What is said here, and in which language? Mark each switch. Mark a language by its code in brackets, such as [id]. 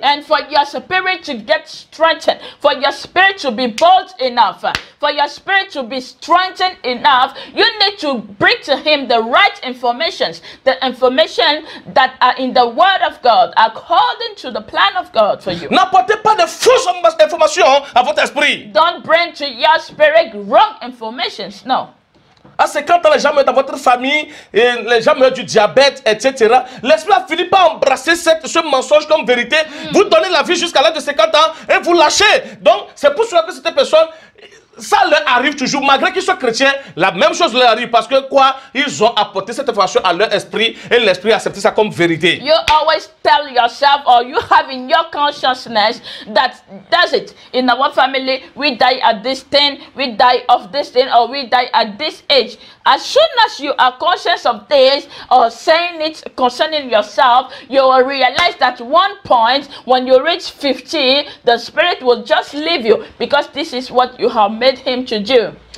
[en] And for your spirit to get strengthened, for your spirit to be bold enough, for your spirit to be strengthened enough, you need to bring to him the right informations, the information that are in the word of God, according to the plan of God for you. [fr] N'apportez pas de fausses informations à votre esprit. [en] Don't bring to your spirit wrong informations. No. [fr] À 50 ans, les gens meurent dans votre famille, et les gens meurent du diabète, etc. L'esprit a fini par embrasser ce mensonge comme vérité. Vous donnez la vie jusqu'à l'âge de 50 ans et vous lâchez. Donc, c'est pour cela que cette personne, ça leur arrive toujours, malgré qu'ils soient chrétiens, la même chose leur arrive parce que quoi? Ils ont apporté cette information à leur esprit et l'esprit a accepté ça comme vérité. [en] You always tell yourself, or you have in your consciousness that that's it. In our family, we die at this thing, we die of this thing, or we die at this age. As soon as you are conscious of this or saying it concerning yourself, you will realize that one point when you reach 50, the spirit will just leave you because this is what you have made him to do.